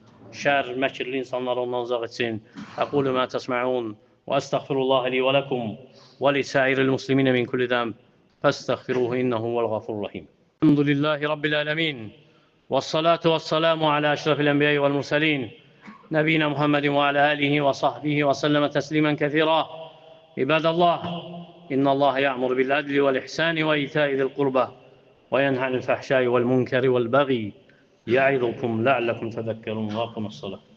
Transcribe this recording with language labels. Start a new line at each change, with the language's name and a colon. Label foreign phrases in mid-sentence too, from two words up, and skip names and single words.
Azerbaijani: Şər, məkirli insanları ondan uzaq etsin.
Arabic: أقول ما تسمعون وأستغفر الله لي ولكم ولسائر المسلمين من كل ذنب. فاستغفروه إنه هو الغفور الرحيم الحمد لله رب العالمين. والصلاة والسلام على أشرف الأنبياء والمرسلين. نبينا محمد وعلى آله وصحبه وسلم تسليما كثيرا. عباد الله إن الله يأمر بالعدل والإحسان وإيتاء ذي القربى وينهى عن الفحشاء والمنكر والبغي. يعظكم لعلكم تذكرون. واقم الصلاة.